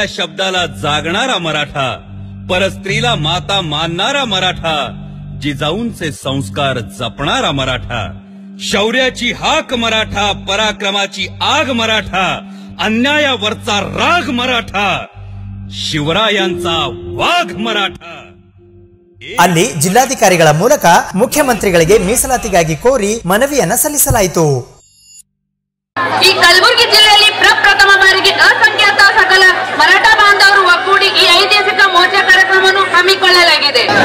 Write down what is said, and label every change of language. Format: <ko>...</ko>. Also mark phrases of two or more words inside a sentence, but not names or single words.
<mr>शब्दाला जागणारा मराठा, परस्त्रीला माता मानणारा मराठा, जिजाऊंचे संस्कार जपणारा मराठा, शौर्याची हाक मराठा, पराक्रमाची आग मराठा, अन्यायावरचा राग मराठा, शिवरायांचा वाघ मराठा.</mr> <kn>ಅಲ್ಲಿ ಜಿಲ್ಲಾಧಿಕಾರಿಗಳ ಮೂಲಕ ಮುಖ್ಯಮಂತ್ರಿಗಳಿಗೆ ಮೀಸಲಾತಿಗಾಗಿ ಕೋರಿ ಮನವಿಯನ್ನ ಸಲ್ಲಿಸಲಾಯಿತು. ಈ ಕಲಬುರಗಿ ಜಿಲ್ಲೆಯಲ್ಲಿ ಪ್ರಪ್ರಥಮ ಬಾರಿಗೆ ಅಸಂಖ್ಯಾತ ಸಕಲ ಮರಾಠ ಬಾಂಧವರು ಒಗ್ಗೂಡಿ ಈ ಐತಿಹಾಸಿಕ ಮೋರ್ಚಾ ಕಾರ್ಯಕ್ರಮವನ್ನು ಹಮ್ಮಿಕೊಳ್ಳಲಾಗಿದೆ.</kn>